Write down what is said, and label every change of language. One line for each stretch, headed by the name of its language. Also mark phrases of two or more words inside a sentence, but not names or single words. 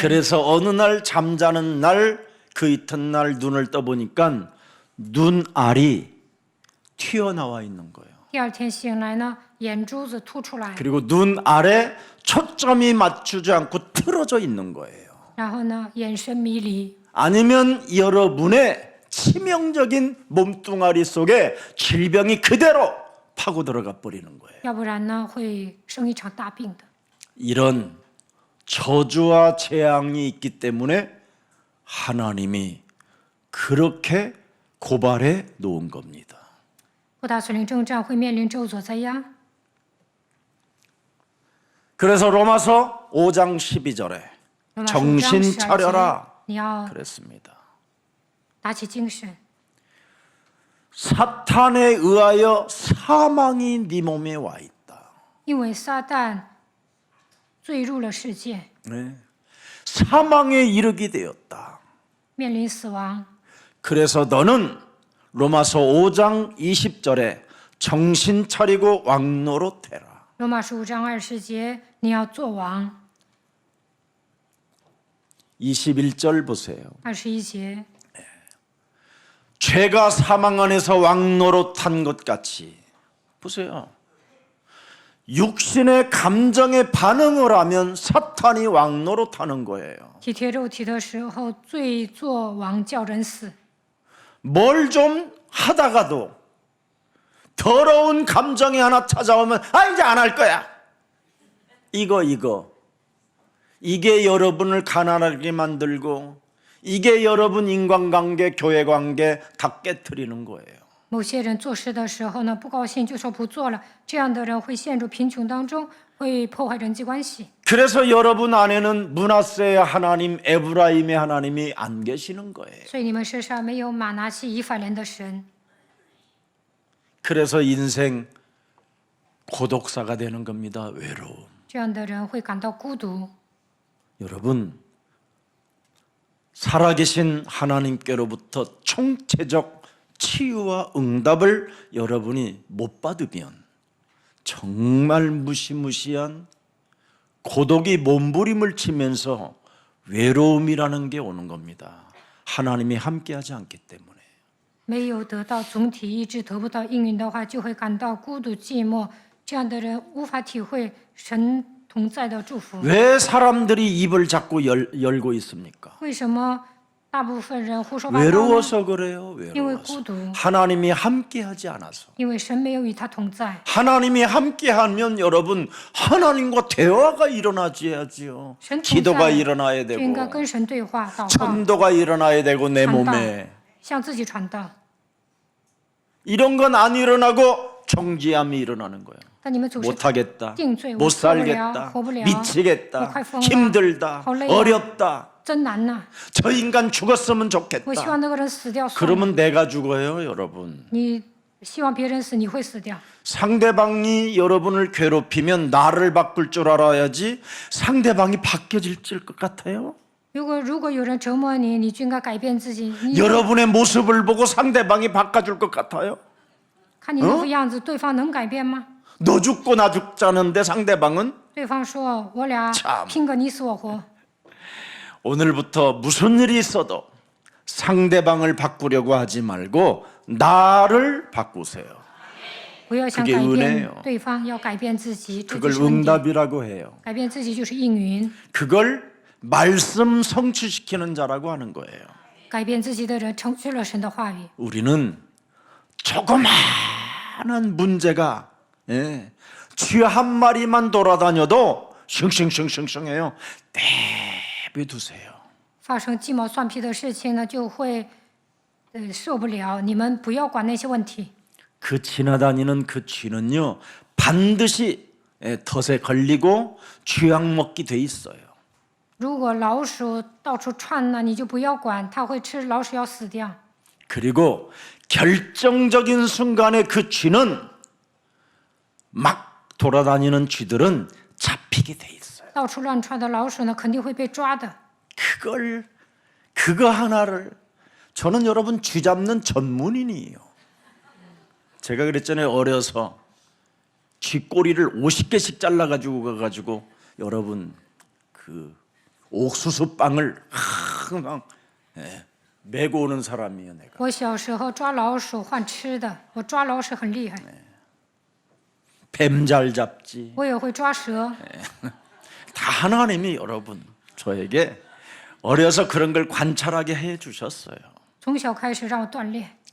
Korean: 그래서 어느 날 잠자는 날 그 이튿날 눈을 떠보니까 눈알이 튀어나와 있는 거예요.
Chinese: 第二天醒来呢，眼珠子凸出来，
Korean: 그리고 눈알에 초점이 맞추지 않고 틀어져 있는 거예요.
Chinese: 然后呢，眼神迷离，
Korean: 아니면 여러분의 치명적인 몸뚱아리 속에 질병이 그대로 파고 들어가 버리는 거예요.
Chinese: 要不然呢，会生一场大病的。
Korean: 이런 저주와 재앙이 있기 때문에 하나님이 그렇게 고발해 놓은 겁니다.
Chinese: 不打属灵征战会面临咒诅灾殃。
Korean: 그래서 로마서 5장 12절에
Chinese: 罗马书5章
Korean: 정신
Chinese: 12节
Korean: 차려라
Chinese: 你要
Korean: 그랬습니다.
Chinese: 打起精神，
Korean: 사탄에 의하여 사망이 네 몸에 와 있다.
Chinese: 因为撒旦坠入了世界，
Korean: 네. 사망에 이르게 되었다.
Chinese: 面临死亡。
Korean: 그래서 너는 로마서 5장 20절에 정신 차리고 왕노릇해라.
Chinese: 罗马书5章20节，你要做王，
Korean: 21절 보세요.
Chinese: 21节，
Korean: 죄가 사망 안에서 왕노릇한 것 같이 보세요. 육신의 감정에 반응을 하면 사탄이 왕노릇하는 거예요.
Chinese: 体贴肉体的时候，罪作王叫人死。
Korean: 뭘 좀 하다가도 더러운 감정이 하나 찾아오면 이제 안 할 거야. 이게 여러분을 가난하게 만들고 이게 여러분 인간관계, 교회관계 다 깨트리는 거예요.
Chinese: 某些人做事的时候呢，不高兴就说不做了，这样的人会陷入贫穷当中，会破坏人际关系。
Korean: 그래서 여러분 안에는 므낫세의 하나님, 에브라임의 하나님이 안 계시는 거예요.
Chinese: 所以你们身上没有马拿西、以法莲的神，
Korean: 그래서 인생 고독사가 되는 겁니다. 외로움.
Chinese: 这样的人会感到孤独。
Korean: 여러분, 살아계신 하나님께로부터 총체적 치유와 응답을 여러분이 못 받으면 정말 무시무시한 고독이 몸부림을 치면서 외로움이라는 게 오는 겁니다. 하나님이 함께하지 않기 때문에.
Chinese: 没有得到总体医治，得不到应允的话，就会感到孤独寂寞。这样的人无法体会神同在的祝福。
Korean: 왜 사람들이 입을 자꾸 열고 있습니까?
Chinese: 为什么大部分人胡说八道呢？
Korean: 외로워서 그래요.
Chinese: 因为
Korean: 외로워서.
Chinese: 孤独，
Korean: 하나님이 함께하지 않아서.
Chinese: 因为神没有与他同在。
Korean: 하나님이 함께하면 여러분 하나님과 대화가 일어나야지요.
Chinese: 神同
Korean: 기도가
Chinese: 在，
Korean: 일어나야
Chinese: 就应该
Korean: 되고
Chinese: 跟神对话、祷告、
Korean: 전도가 일어나야 되고 내
Chinese: 传道
Korean: 몸에 ，
Chinese: 向自己传道。
Korean: 이런 건 안 일어나고 정지함이 일어나는 거예요.
Chinese: 但你们总是
Korean: 못하겠다,
Chinese: 定罪，
Korean: 못
Chinese: 我受不了，
Korean: 살겠다,
Chinese: 活不了，
Korean: 미치겠다,
Chinese: 我快疯了，
Korean: 힘들다,
Chinese: 好累啊。
Korean: 어렵다.
Chinese: 真难呐！
Korean: 저 인간 죽었으면
Chinese: 我希
Korean: 좋겠다.
Chinese: 望那个人死掉算了。
Korean: 그러면 내가 죽어요, 여러분.
Chinese: 你希望别人死，你会死掉。
Korean: 상대방이 여러분을 괴롭히면 나를 바꿀 줄 알아야지 상대방이 바뀌어질 것 같아요.
Chinese: 如果有人折磨你，你就应该改变自己。你
Korean: 여러분의 모습을 보고 상대방이 바꿔줄 것 같아요.
Chinese: 看你那副样子，对方能改变吗？
Korean: 너 죽고 나 죽자는데 상대방은
Chinese: 对方说：“我俩
Korean: 참
Chinese: 拼个你死我活。
Korean: 오늘부터 무슨 일이 있어도 상대방을 바꾸려고 하지 말고 나를 바꾸세요. ”
Chinese: 不要想
Korean: 그게
Chinese: 改
Korean: 은혜예요
Chinese: 变对方，要改变自己。这就
Korean: 그걸
Chinese: 是恩典。
Korean: 응답이라고 해요.
Chinese: 改变自己就是应允，
Korean: 그걸 말씀 성취시키는 자라고 하는 거예요.
Chinese: 改变自己的人成就了神的话语。
Korean: 우리는 조그마한 문제가 쥐 한 마리만 돌아다녀도 싱싱싱싱싱해요. 내비두세요.
Chinese: 发生鸡毛蒜皮的事情呢，就会受不了。你们不要管那些问题。
Korean: 그 지나다니는 그 쥐는요 반드시 덫에 걸리고 쥐약 먹기 돼 있어요.
Chinese: 如果老鼠到处窜呢，你就不要管，它会吃老鼠药死掉。
Korean: 그리고 결정적인 순간에 그 쥐는 막 돌아다니는 쥐들은 잡히게 돼 있어요.
Chinese: 到处乱窜的老鼠呢，肯定会被抓的。
Korean: 그거 하나를 저는 여러분 쥐 잡는 전문인이에요. 제가 그랬잖아요. 어려서 쥐 꼬리를 50개씩 잘라가지고 가가지고 여러분 그 옥수수 빵을 항상 메고 오는 사람이에요. 내가
Chinese: 我小时候抓老鼠换吃的，我抓老鼠很厉害，
Korean: 뱀 잘 잡지.
Chinese: 我也会抓蛇。
Korean: 다 하나님이 여러분 저에게 어려서 그런 걸 관찰하게 해 주셨어요.
Chinese: 从小开始让我锻炼，